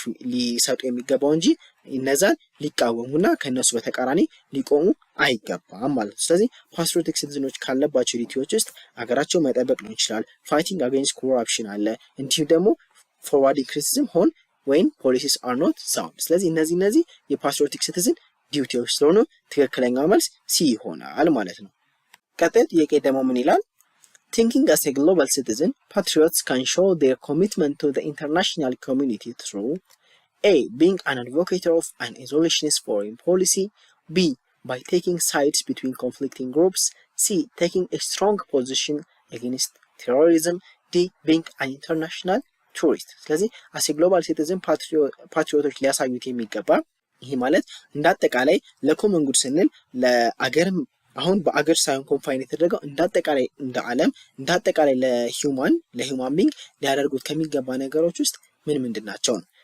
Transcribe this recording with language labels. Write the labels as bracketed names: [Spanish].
[Amharic] ሊሰጡ የሚገባው እንጂ እነዛን ሊቃወሙና ከነሱ በተቃራኒ ሊቆሙ አይገባም ማለት ነው። ስለዚህ ፓትሪዮቲክ ሲቲዝኖች ካለባቸው ዲዩቲዎች ውስጥ ሀገራቸው መጠበቅ ሊሆን ይችላል፣ [English] ፋይቲንግ አጌንስት ኮራፕሽን [Amharic] አለ፣ እንዲሁም ደግሞ ፎርዋርዲንግ ክሪቲሲዝም ሆን ወይም [English] ፖሊሲስ አር ኖት ሳውንድ። [Amharic] ስለዚህ እነዚህ የፓትሪዮቲክ ሲቲዝን ዲዩቲዎች ስለሆኑ ትክክለኛው መልስ ሲ ይሆናል ማለት ነው። ቀጣይ ጥያቄ ደግሞ ምን ይላል? [English] Thinking as a global citizen, patriots can show their commitment to the international community through A. Being an advocate of an isolationist foreign policy. B. By taking sides between conflicting groups. C. Taking a strong position against terrorism. D. Being an international tourist. [Amharic] ስለዚህ [English] as a global citizen [Amharic] ፓትሪዮቶች ሊያሳዩት የሚገባ ይሄ ማለት እንዳጠቃላይ ለኮመን ጉድ ስንል ለአገርም አሁን በአገር ሳይሆን ኮንፋይን የተደረገው እንዳጠቃላይ እንደ ዓለም እንዳጠቃላይ ለሂውማን ቢንግ ሊያደርጉት ከሚገባ ነገሮች ውስጥ ምንድን ናቸው ነው።